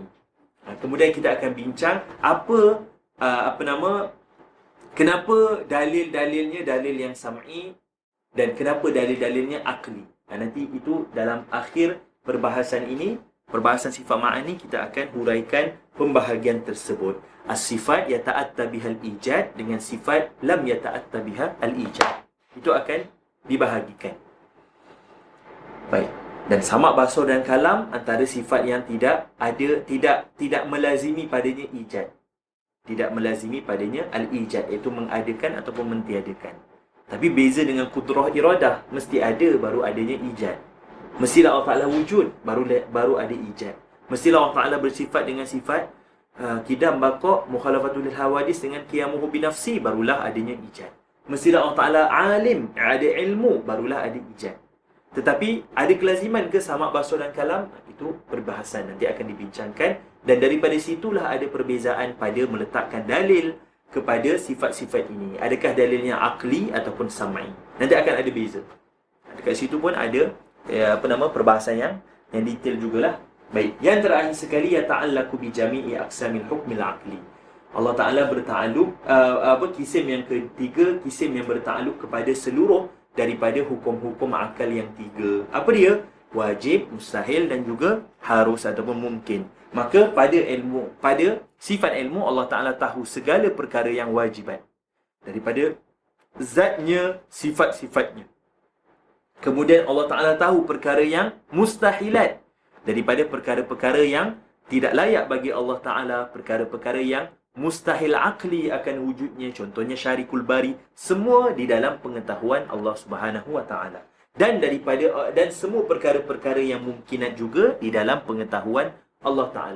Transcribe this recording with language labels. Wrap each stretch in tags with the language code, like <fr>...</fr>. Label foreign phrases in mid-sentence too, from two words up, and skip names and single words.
<ms>Kemudian kita akan bincang kenapa dalil-dalilnya dalil yang sam'i dan kenapa dalil-dalilnya aqli. Nanti itu dalam akhir perbahasan ini, perbahasan sifat ma'ani, kita akan huraikan pembahagian tersebut.</ms> <ar>الصفات يتأتى بها الإيجاد dengan صفة لم يتأتى بها الإيجاد.</ar> <ms>Itu akan dibahagikan. Baik. Dan samad, basar dan kalam antara sifat yang tidak melazimi padanya ijad. Tidak melazimi padanya al-ijad, iaitu mengadakan ataupun mentiadakan. Tapi beza dengan kudrah iradah, mesti ada baru adanya ijad. Mestilah Allah Ta'ala wujud baru ada ijad. Mestilah Allah Ta'ala bersifat dengan sifat kidam, baqa',</ms> <ar>مخالفة للحوادث</ar> <ms>dengan</ms> <ar>قيامه بنفسه,</ar> <ms>barulah adanya ijad. Mestilah Allah Ta'ala alim, ada ilmu, barulah ada ijad. Tetapi ada kelaziman ke samad, basar dan kalam? Itu perbahasan nanti akan dibincangkan. Dan daripada situlah ada perbezaan pada meletakkan dalil kepada sifat-sifat ini. Adakah dalilnya aqli ataupun sam'i? Nanti akan ada beza. Dekat situ pun ada perbahasan yang detail jugalah. Baik, yang terakhir sekali,</ms> <ar>يتعلق بجميع أقسام الحكم العقلي.</ar> <ms>Allah Ta'ala bertakluk, kisim yang ketiga, kisim yang bertakluk kepada seluruh daripada hukum-hukum akal yang tiga. Apa dia? Wajib, mustahil dan juga harus ataupun mungkin. Maka pada sifat ilmu, Allah Ta'ala tahu segala perkara yang wajibat daripada zatnya, sifat-sifatnya. Kemudian Allah Ta'ala tahu perkara yang mustahilat daripada perkara-perkara yang tidak layak bagi Allah Ta'ala, perkara-perkara yang mustahil akli akan wujudnya, contohnya</ms> <ar>شريك الباري,</ar> <ms>semua di dalam pengetahuan Allah</ms> <ar>سبحانه وتعالى.</ar> <ms>Dan semua perkara-perkara yang mungkinat juga di dalam pengetahuan Allah Ta'ala.</ms>